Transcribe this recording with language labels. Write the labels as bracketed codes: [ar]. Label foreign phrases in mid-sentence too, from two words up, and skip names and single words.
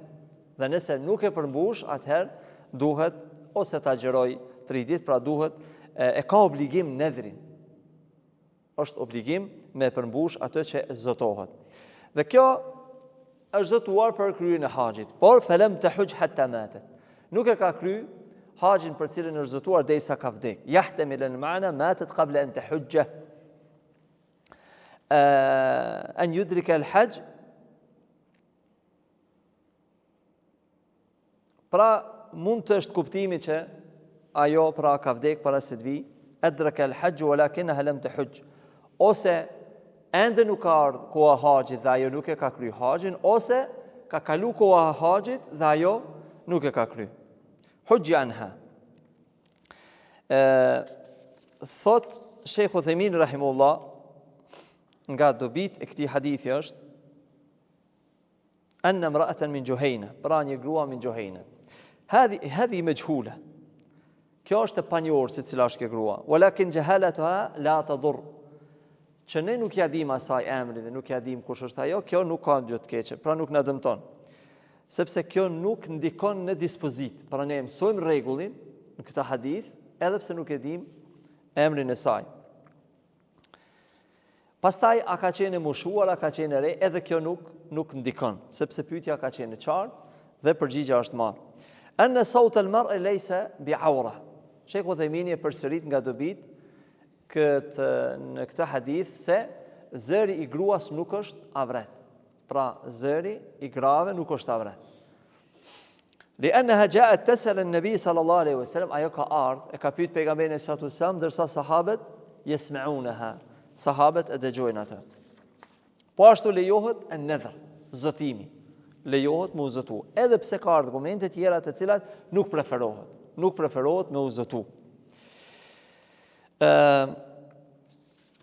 [sq] Dhe nëse nuk e përmbush, atëherë duhet ose ta xheroj 3 ditë, pra duhet e ka obligim nedhrin. Është obligim me përmbush atë që zotohet. Dhe kjo është zotuar për kryen e haxhit, por [ar] فلم تحج حتى ماتت. [sq] Nuk e ka kry haxhin për cilën është zotuar derisa ka vdek. [ar] يحتمل المعنى ماتت قبل أن تحج. أن يدرك الحج, [sq] pra mund të është kuptimi që ajo pra ka vdek para se të vi, [ar] أدرك الحج ولكنها لم تحج, [sq] ose ende nuk ka ardhur koha e haxhit dhe ajo nuk e ka kry haxhin, ose ka kalu koha e haxhit dhe ajo nuk e ka kry. [ar] حجي عنها. [sq] Thot Sheikh Uthaymin rahimullah, nga dobit e këtij hadithi është [ar] أن امرأة من جهينة, [sq] pra një grua [ar] من جهينة. هذه مجهولة. [sq] Kjo është e panjohur se cila është kjo grua. [ar] ولكن جهالتها لا تضر. [sq] Që ne nuk ja dim asaj emrin dhe nuk ja dim kush është ajo, kjo nuk ka gjë të keqe, pra nuk na dëmton. Sepse kjo nuk ndikon në dispozit. Pra ne mësojmë rregullin në këtë hadith, edhe pse nuk e dim emrin e saj. Pastaj a ka qenë mushuar, a ka qenë re, edhe kjo nuk ndikon, sepse pyetja ka qenë e qartë dhe përgjigjja është marrë. [ar] أن صوت المرأة ليس بعورة. [sq] Sheikh Uthaymin e përsërit nga dobit në këtë hadith se zëri I gruas nuk është avret. Pra zëri I grave nuk është avret. [ar] لأنها جاءت تسأل النبي صلى الله عليه وسلم, [sq] ajo ka ardhur e ka pyet pejgamberin [ar] صلى الله عليه وسلم, [sq] ndërsa sahabët yasma'unaha, sahabët e dëgjojnë atë. Po ashtu lejohet an-nadhr, zotimi. Lejohet me u zotu, edhe pse ka argumente tjera të cilat nuk preferohet me u zotu.